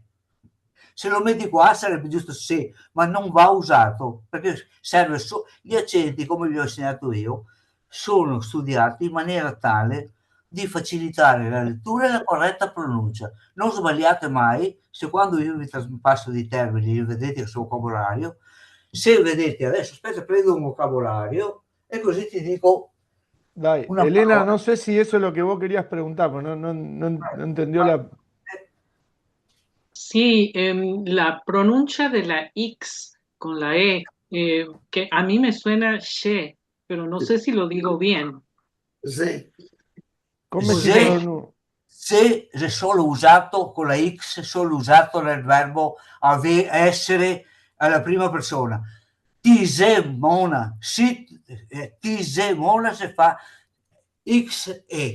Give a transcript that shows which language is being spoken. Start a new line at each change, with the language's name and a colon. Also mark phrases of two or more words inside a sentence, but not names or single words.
Italian: Se lo metti qua sarebbe giusto se, ma non va usato, perché serve gli accenti, come vi ho insegnato io, sono studiati in maniera tale di facilitare la lettura e la corretta pronuncia. Non sbagliate mai, se quando io vi passo dei termini, vedete il suo vocabolario, se vedete, adesso aspetta, prendo un vocabolario e così ti dico Dai, una Elena, parola.
Spanish: no sé si eso es lo que vos querías preguntar, pero no entendió la... Sí, la pronuncia de la X con la E, que a mí me suena she, pero no sé si lo digo bien.
Italian: Se, Come si se, pronuncia? se è solo usato con la X, solo usato nel verbo essere alla prima persona. Tisemona, tisemona si fa X e.